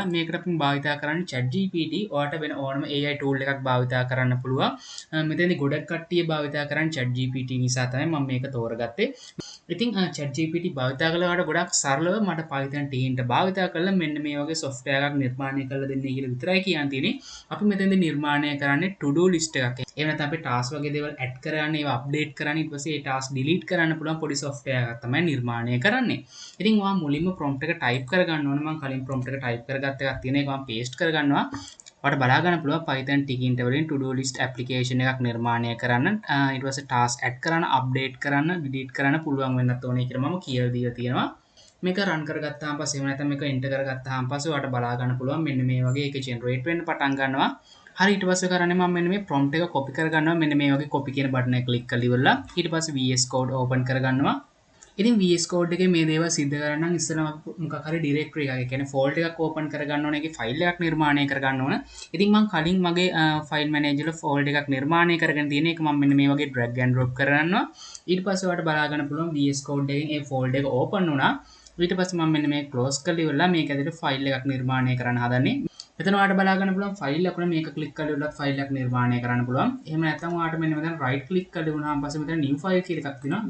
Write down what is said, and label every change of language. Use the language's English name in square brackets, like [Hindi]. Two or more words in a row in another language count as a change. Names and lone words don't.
[Sinhala] මේකට අපි භාවිතා කරන්නේ ChatGPT. ඔයාලට වෙන ඕනම [English] AI tool [Sinhala] එකක් භාවිතා කරන්න පුළුවන්. මෙතනදී ගොඩක් කට්ටිය භාවිතා කරන්නේ ChatGPT නිසා තමයි මම මේක තෝරගත්තේ. ඉතින් ChatGPT භාවිතා කළාට ගොඩක් සරලව මට Python Tkinter භාවිතා කරලා මෙන්න මේ වගේ software එකක් නිර්මාණය කරලා දෙන්න කියලා විතරයි කියන්න තියෙන්නේ. අපි මෙතෙන්දී නිර්මාණය කරන්නේ [English] to do list [Sinhala] එකක්. එහෙම නැත්නම් අපි task වගේ දේවල් add කරන්න, ඒවා update කරන්න, ඊට පස්සේ ඒ [English] task delete [Sinhala] කරන්න පුළුවන් පොඩි software එකක් තමයි නිර්මාණය කරන්නේ. ඉතින් ඔයා මුලින්ම prompt එක type කරගන්න ඕනේ. මම කලින් prompt එක type කරගත්ත එකක් තියෙන එක මම paste කරගන්නවා. ඔයාලට බලා ගන්න පුළුවන් Python Tkinter වලින් [English] to do list application [Sinhala] එකක් නිර්මාණය කරන්න, ඊට පස්සේ [English] task add [Sinhala] කරන්න, update කරන්න, delete කරන්න පුළුවන් වෙන්නත් ඕනේ කියලා මම කියලා දීලා තියෙනවා. මේක run කරගත්තාම පස්සේ එහෙම නැත්නම් මේක enter කරගත්තාම පස්සේ ඔයාලට බලා ගන්න පුළුවන් මෙන්න මේ වගේ ඒක generate වෙන්න පටන් ගන්නවා. හරි ඊට පස්සේ කරන්නේ මම මෙන්න මේ prompt එක copy කරගන්නවා. මෙන්න මේ වගේ copy කියන button එක click කරලා ඉවරලා ඊට පස්සේ VS Code open කරගන්නවා. ඉතින් VS Code එකේ මේ දේවල් සිද්ධ කරන්න නම් ඉස්සෙල්ලා මොකක් හරි directory එකක්, ඒ කියන්නේ folder එකක් open කරගන්න ඕනේ. ඒකේ file එකක් නිර්මාණය කරගන්න ඕන. ඉතින් මම කලින් මගේ [English] file manager [Sinhala] වල folder එකක් නිර්මාණය කරගෙන තියෙන එක මම මෙන්න මේ වගේ [English] drag and drop [Sinhala] කරගන්නවා. ඊට පස්සේ ඔයාලට බලා ගන්න පුළුවන් VS Code එකෙන් ඒ folder එක open වුණා. ඊට පස්සේ මම මෙන්න මේක close කරලා ඉවරලා මේක ඇතුලේ file එකක් නිර්මාණය කරන්න හදන්නේ. මෙතන ඔයාලට බලා ගන්න පුළුවන් ෆයිල් එකක් උනේ මේක ක්ලික් කරලා ඉවරලා ෆයිල් එකක් නිර්මාණය කරන්න පුළුවන්. එහෙම නැත්නම් ඔයාලට මෙන්න මෙතන [English] right click [Sinhala] කරලා වුණාම පස්සේ මෙතන [English] new file [Sinhala] කියලා එකක් තියෙනවා.